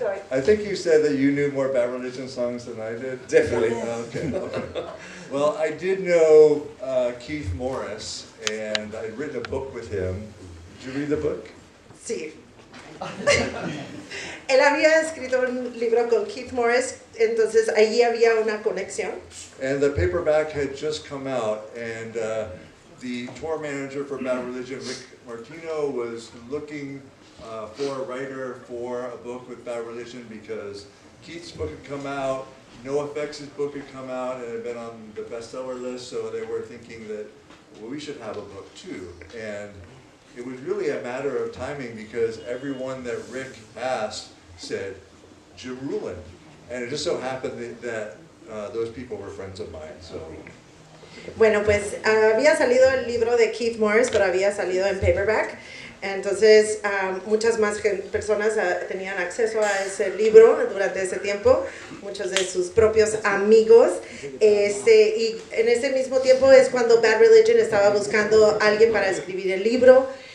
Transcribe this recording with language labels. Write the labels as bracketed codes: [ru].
[en] I think you said that you knew more Bad Religion songs than I did. Definitely. Okay. Well, I did know Keith Morris, and I'd written a book with him. Did you read the book? [es] Sí. Él había escrito un libro con Keith Morris, entonces allí había una conexión. [en] And the paperback had just come out, and the tour manager for Bad Religion, Rick Martino, was looking for a writer for a book with Bad Religion because Keith's book had come out, NoFX's book had come out, and it had been on the bestseller list, so they were thinking that, well, we should have a book too. And it was really a matter of timing because everyone that Rick asked said, Jim Rulin. And it just so happened that those people were friends of mine. So. [es] Bueno, pues había salido el libro de Keith Morris, pero había salido en paperback. Entonces, muchas más personas tenían acceso a ese libro durante ese tiempo, muchos de sus propios amigos. Y en ese mismo tiempo es cuando Bad Religion estaba buscando a alguien para escribir el libro.